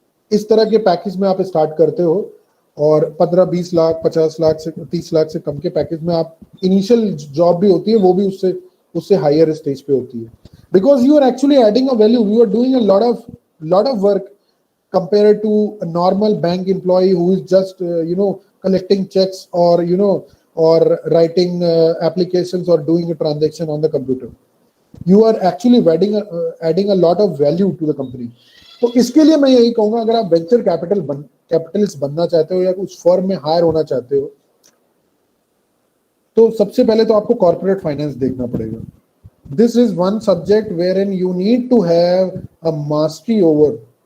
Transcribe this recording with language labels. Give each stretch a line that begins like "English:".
Hindi: इस तरह के पैकेज में आप स्टार्ट करते हो और 15-20 लाख 50 लाख से 30 लाख से कम के पैकेज में आप इनिशियल जॉब भी होती है, वो भी उससे उससे हायर स्टेज पे होती है,
English: Because you are actually adding a value, you are doing a lot of work compared to a normal bank employee who is just collecting checks or or writing applications or doing a transaction on the computer. You are actually adding a lot of value to the company.
Hindi: तो इसके लिए मैं यही कहूंगा, अगर आप venture capitalist बनना चाहते हो या उस फर्म में हायर होना चाहते हो, तो सबसे पहले तो आपको कॉर्पोरेट फाइनेंस देखना पड़ेगा.
English: This is one subject where in you need to have a mastery over.